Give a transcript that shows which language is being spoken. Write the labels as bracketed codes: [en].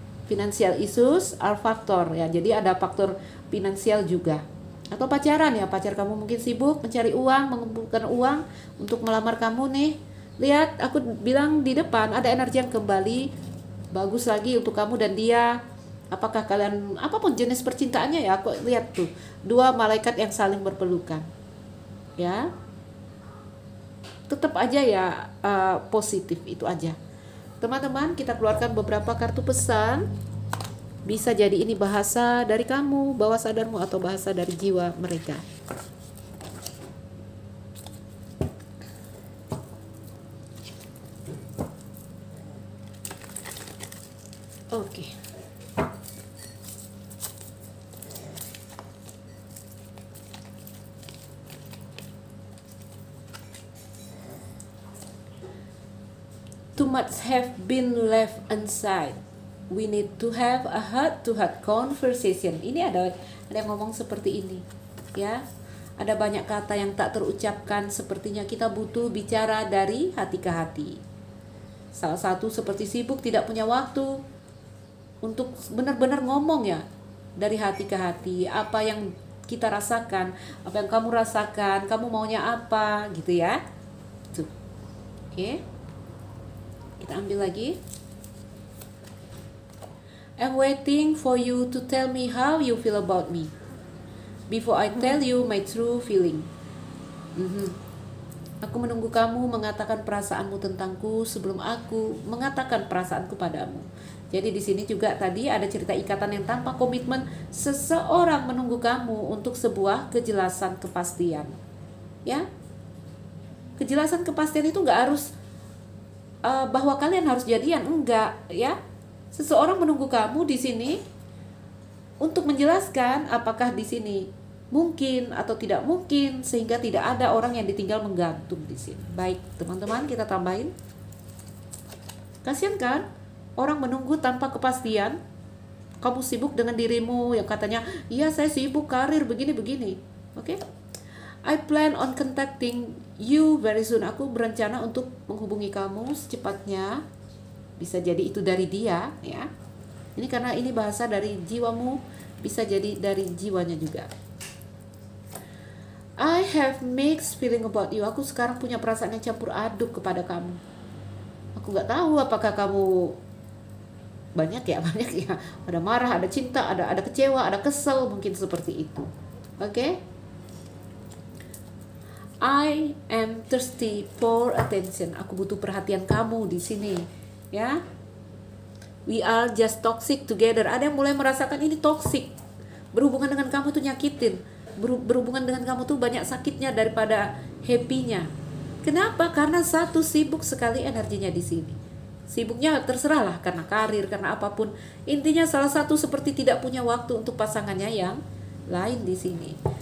[en] Financial issues are factor ya. [id] Jadi ada faktor finansial juga. Atau pacaran ya, pacar kamu mungkin sibuk mencari uang, mengumpulkan uang untuk melamar kamu nih. Lihat, aku bilang di depan ada energi yang kembali bagus lagi untuk kamu dan dia. Apakah kalian, apapun jenis percintaannya ya, aku lihat tuh dua malaikat yang saling berpelukan. Ya. Tetap aja ya positif itu aja. Teman-teman, kita keluarkan beberapa kartu pesan. Bisa jadi ini bahasa dari kamu, bawah sadarmu, atau bahasa dari jiwa mereka. Oke. [en] Too much have been left unsaid. We need to have a heart-to-heart conversation. [id] Ini ada yang ngomong seperti ini, ya. Ada banyak kata yang tak terucapkan. Sepertinya kita butuh bicara dari hati ke hati. Salah satu seperti sibuk tidak punya waktu untuk benar-benar ngomong ya dari hati ke hati. Apa yang kita rasakan, apa yang kamu rasakan, kamu maunya apa, gitu ya. Tuh, oke. Kita ambil lagi. [en] I'm waiting for you to tell me how you feel about me before I tell you my true feeling. [id] Aku menunggu kamu mengatakan perasaanmu tentangku sebelum aku mengatakan perasaanku padamu. Jadi di sini juga tadi ada cerita ikatan yang tanpa komitmen. Seseorang menunggu kamu untuk sebuah kejelasan kepastian. Ya, kejelasan kepastian itu nggak harus bahwa kalian harus jadian, enggak ya. Seseorang menunggu kamu di sini untuk menjelaskan apakah di sini mungkin atau tidak mungkin, sehingga tidak ada orang yang ditinggal menggantung di sini. Baik, teman-teman, kita tambahin. Kasian kan orang menunggu tanpa kepastian. Kamu sibuk dengan dirimu yang katanya, iya saya sibuk karir begini-begini. Oke? [en] I plan on contacting you very soon. [id] Aku berencana untuk menghubungi kamu secepatnya. Bisa jadi itu dari dia, ya. Ini karena ini bahasa dari jiwamu, bisa jadi dari jiwanya juga. [en] I have mixed feeling about you. [id] Aku sekarang punya perasaan yang campur aduk kepada kamu. Aku Aku nggak tahu apakah kamu banyak ya, banyak ya. Ada marah, ada cinta, ada kecewa, ada kesel, mungkin seperti itu. Oke? [en] I am thirsty for attention. [id] Aku butuh perhatian kamu di sini, ya. [en] We are just toxic together. [id] Ada yang mulai merasakan ini toxic. Berhubungan dengan kamu tuh nyakitin. Berhubungan dengan kamu tuh banyak sakitnya daripada happy-nya. Kenapa? Karena satu, sibuk sekali energinya di sini. Sibuknya terserahlah karena karir, karena apapun. Intinya salah satu seperti tidak punya waktu untuk pasangannya yang lain di sini.